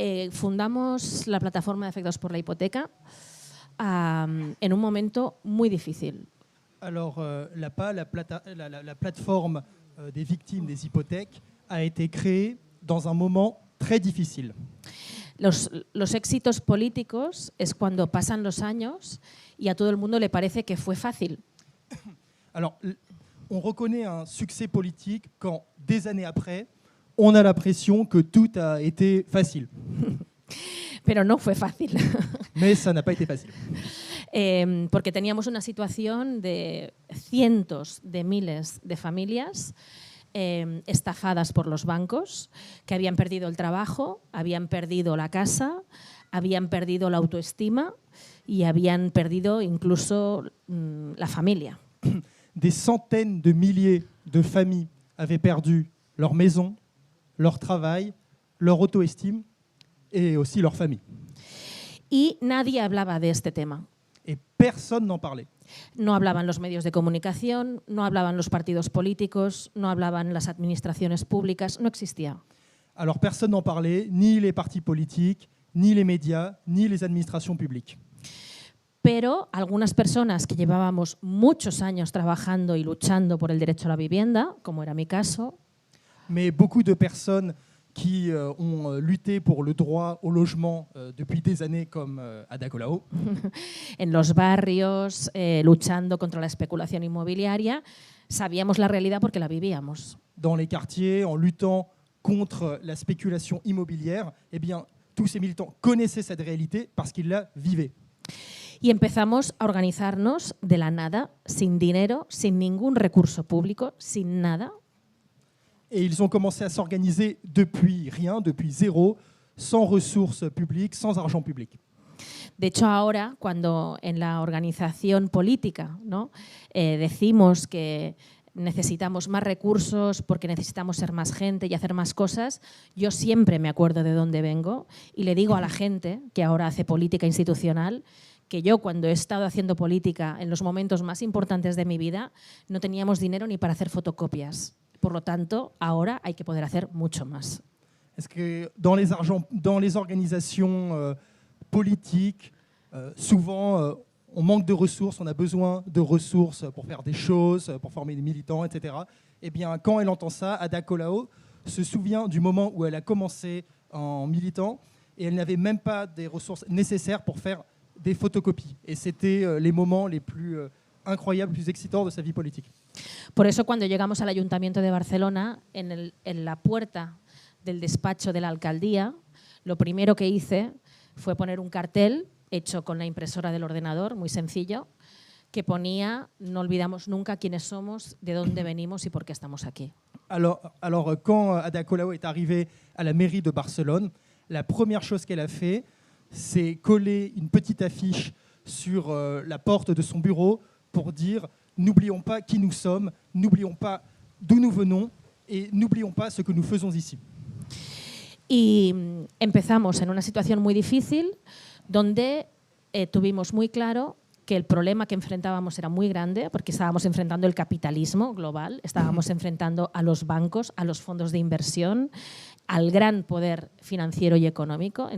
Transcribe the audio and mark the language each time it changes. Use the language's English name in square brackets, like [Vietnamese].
[Spanish] Fundamos la plataforma de afectados por la hipoteca en un momento muy difícil. [French] Alors, la PA, la plateforme des victimes des hypothèques, a été créée dans un moment très difficile. [Spanish] Los éxitos políticos es cuando pasan los años y a todo el mundo le parece que fue fácil. [French] Alors, on reconnaît un succès politique quand, des années après, on a l'impression que tout a été facile. [Spanish] Pero no fue fácil. [French] Mais ça n'a pas été facile. [Spanish] Porque teníamos una situación de cientos de miles de familias estafadas por los bancos, que habían perdido el trabajo, habían perdido la casa, habían perdido la autoestima y habían perdido incluso la familia. [French] Des centaines de milliers de familles avaient perdu leur maison, leur travail, leur auto-estime et aussi leur famille. [Spanish] Y nadie hablaba de este tema. [French] Et personne n'en parlait. [Spanish] No hablaban los medios de comunicación, no hablaban los partidos políticos, no hablaban las administraciones públicas, no existía. [French] Alors personne n'en parlait, ni les partis politiques, ni les médias, ni les administrations publiques. [Spanish] Pero algunas personas que llevábamos muchos años trabajando y luchando por el derecho a la vivienda, como era mi caso, [French] mais beaucoup de personnes qui ont lutté pour le droit au logement depuis des années, comme Ada Colau. [Spanish] En los barrios, luchando contra la especulación inmobiliaria, sabíamos la realidad porque la vivíamos. [French] Dans les quartiers, en luttant contre la spéculation immobilière, eh bien, tous ces militants connaissaient cette réalité parce qu'ils la vivaient. [Spanish] Y empezamos a organizarnos de la nada, sin dinero, sin ningún recurso público, sin nada. [French] Et ils ont commencé à s'organiser depuis rien, depuis zéro, sans ressources publiques, sans argent public. [Spanish] De hecho, ahora, cuando en la organización política, ¿no? Decimos que necesitamos más recursos porque necesitamos ser más gente y hacer más cosas, yo siempre me acuerdo de dónde vengo y le digo a la gente que ahora hace política institucional que yo, cuando he estado haciendo política en los momentos más importantes de mi vida, no teníamos dinero ni para hacer fotocopias. Por lo tanto, ahora hay que poder hacer mucho más. [French] Est-ce que dans les organisations politiques, souvent on manque de ressources, on a besoin de ressources pour faire des choses, pour former des militants, etc. Eh bien, quand elle entend ça, Ada Colau se souvient du moment où elle a commencé en militant et elle n'avait même pas des ressources nécessaires pour faire des photocopies. Et c'était les moments les plus incroyables, plus excitants de sa vie politique. [Spanish] Por eso, cuando llegamos al Ayuntamiento de Barcelona, en la puerta del despacho de la alcaldía, lo primero que hice fue poner un cartel hecho con la impresora del ordenador, muy sencillo, que ponía no olvidamos nunca quiénes somos, de dónde venimos y por qué estamos aquí. [French] Alors, quand Ada Colau est arrivée à la mairie de Barcelone, la première chose qu'elle a fait, c'est coller une petite affiche sur la porte de son bureau pour dire « N'oublions pas qui nous sommes, n'oublions pas d'où nous venons et n'oublions pas ce que nous faisons ici ». [Spanish] Y empezamos en una situación muy difícil donde tuvimos muy claro que el problema que enfrentábamos era muy grande porque estábamos enfrentando el capitalismo global, estábamos enfrentando a los bancos, a los fondos de inversión, al gran poder financiero y económico.